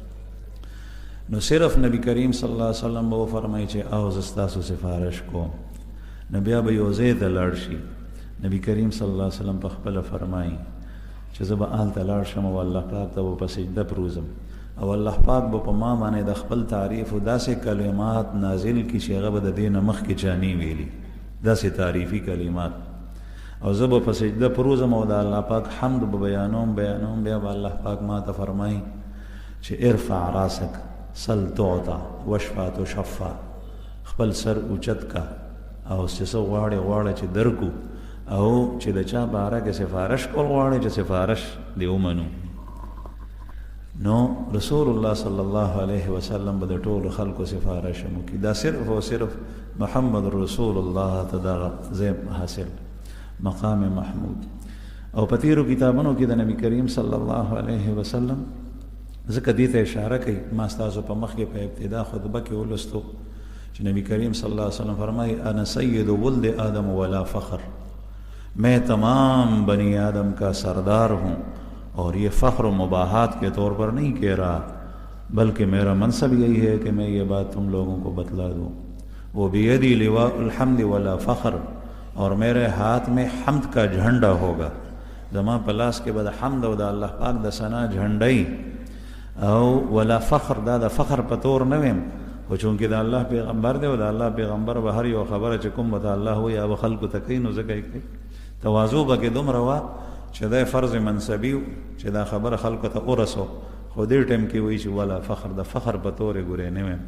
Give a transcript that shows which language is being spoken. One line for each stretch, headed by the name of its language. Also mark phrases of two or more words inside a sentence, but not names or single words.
Pashto: نو صرف نبی کریم صلی الله علیه وسلم به فرمایي چې او زه ستاسو سفارش کوم نو بیا به یو ځای ته لاړ شي نبی کریم صلی الله علیه وسلم په خپله فرمایي چې زه به هلته لاړ شم او الله پاک ته به په سجده پروزم او الله پاک به په ما باندې د خپل تعریف او داسې کلمات نازل کړي چې هغه به د دې نه مخکې چا نه ویلي، داسې تعریفي کلمات. او زه به په سجده پروزم او د الله پاک حمد به بیانوم. بیا به الله پاک ما ته فرمایي چې
Arabic: ارفع راسک سل تعطى واشفع تشفع،
Pashto: خپل سر اوچت کا او چې څه غواړې چې درکو، او چې د چا باره کې سفارش کول غواړې چې سفارش دې ومنو. نو رسول الله صلی الله علیه وسلم به د ټولو خلکو سفارش وکړي. دا صرف او صرف محمد رسول الله ته دغه ځای حاصل مقام محمود. او په تېرو کتابونو کې د نبی کریم صلی الله علیه وسلم ځکه دې ته اشاره کوي. ما ستاسو په مخ کې په ابتدا خطبه کې ولستو چې نبی کریم صلی الله علیه وسلم فرمایي
Arabic: انا سید ولد آدم ولا فخر،
Urdu: میں تمام بنی آدم کا سردار ہوں اور یہ فخر و مباحات کے طور پر نہیں کہہ رہا، بلکہ میرا منصب یہی ہے کہ میں یہ بات تم لوگوں کو بتلا دوں.
Arabic: وہ بیدی لواء الحمد ولا فخر،
Urdu: اور میرے ہاتھ میں حمد کا جھنڈا ہوگا.
Pashto: زما پلاس
Urdu: کے بعد
Pashto: حمد او د الله پاک د ثنا جھنډای او
Arabic: ولا فخر،
Pashto: دا د فخر په تور نه ویم، خو چونکې د الله پیغمبر دی او د الله پیغمبر به هر یو خبره چې کوم به الله وایي هغه خلکو ته کوي، نو ځکه یې کوي. تواضع به کې دومره وه چې دا فرض منصبي چې دا خبره خلکو ته ورسو، خو دې ټایم کې وایي چې
Arabic: ولا فخر،
Pashto: د فخر په تورې ګورې نه ویم.